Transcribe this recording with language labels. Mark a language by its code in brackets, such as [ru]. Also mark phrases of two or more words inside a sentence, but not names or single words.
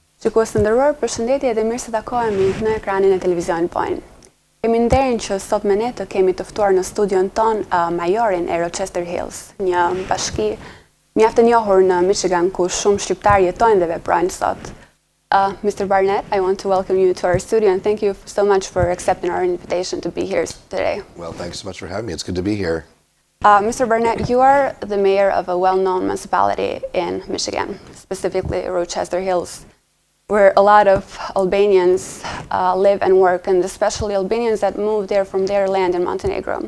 [sq] Shikues të nderuar, përshëndetje dhe mirë se takohemi në ekranin e televizionit Point. Kemi nderin që sot me ne të kemi të ftuar në studion ton majorin e Rochester Hills, një bashki mjaft e njohur në Michigan ku shumë shqiptar jetojnë dhe veprojnë sot. [en] Mr. Barnett, I want to welcome you to our studio and thank you so much for accepting our invitation to be here today. Well, thanks so much for having me. It's good to be here. Mr. Barnett, you are the mayor of a well-known municipality in Michigan, specifically Rochester Hills, where a lot of Albanians live and work, and especially Albanians that moved there from their land in Montenegro.